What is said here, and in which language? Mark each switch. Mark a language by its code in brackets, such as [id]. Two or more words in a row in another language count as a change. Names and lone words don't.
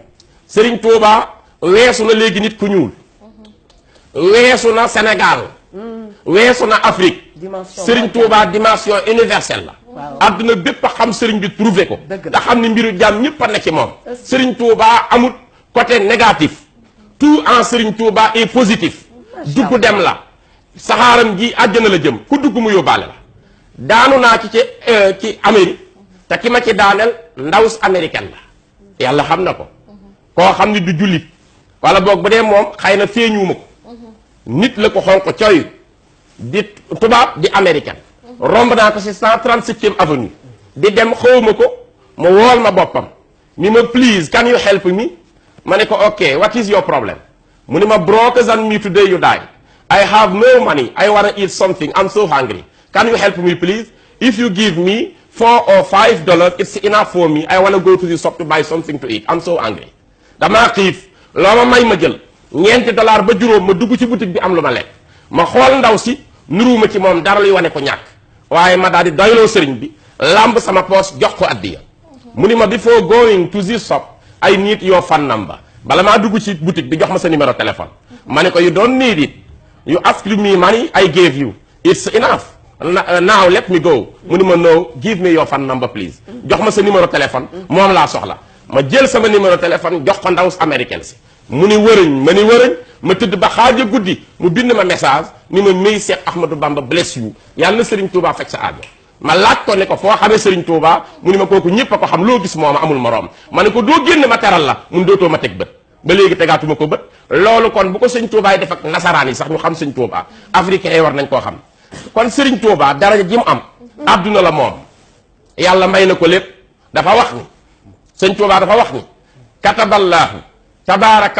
[wo] Serigne Touba weesu na léegi nit ku ñuul weesu na Sénégal weesu na Afrique Serigne Touba [fr] dimension universelle [wo] la adduna bépp a xam Serigne bi trouvé ko te xam ne mbiru jaam ñëpp a ne ci moom Serigne Touba amul [fr] côté négatif tout en Serigne Touba est positif [wo] dugg dem la saxaaram ji àjjana la jëm ku dugg mu yóbbaale la daanu naa ci Amérique te ki ma ci daaneel ndawus américaine la yàlla xam na ko koo xam ni du jullit wala boog bu dee moom xëy na feeñuuma ko nit la ko xonq coy di tubaab di américaine romb naa ko si 137e avenue di dem xawma ko mu wool ma boppam ni ma [en] please can you help me [wo] ma ne ko [en] ok what is your problem [wo] mu ni ma [en] brokers and me today you die I have no money I wanna eat something I'm so hungry can you help me please if you give me $4 or $5 it's enough for me I wanna go to the shop to buy something to eat I'm so hungry [wo] damaa xiif loo ma may ma jël $ñeenti ba juróom ma dugg ci boutique bi am lu ma lekk ma xool ndaw si nuruuma ci moom dara luy wane ko ñàkk waaye ma daal di doyloo sëriñ bi lamb sama poos jox ko addiya mu ni ma [en] before going to this shop I need your phone number [wo] bala maa dugg ci boutique bi jox ma sa [fr] numéro téléphone [wo] ma ne ko [en] you don't need it you ask me money I gave you it's enough now let me go [wo] mu ni ma [en] no give me your phone number please [wo] jox ma sa [fr] numéro téléphone [wo] moom laa soxla ma jël sama [fr] numéro téléphone [wo] jox ko ndaw américaine si mu ni wërëñ ma tëdd ba xaaja guddi mu bind ma message ni ma may Cheikh Ahmadou Bamba [en] bless you [wo] yàlla na Serigne Touba fekk sa aajo ma laaj ko ne ko foo xamee Serigne Touba mu ni ma kooku ñëpp a ko xam loo gis mooma amul moroom ma ne ko doo génn ma teral la mun dootoo ma teg bët ba léegi tegaatuma ko bët loolu kon bu ko Serigne Touba yi def ak nasaraan yi sax ñu xam Serigne Touba africain yi war nañ koo xam kon Serigne Touba daraja ji mu am adduna la moom yàlla may na ko lépp dafa wax ni Serigne Touba dafa wax ni [ar] كتاب الله تبارك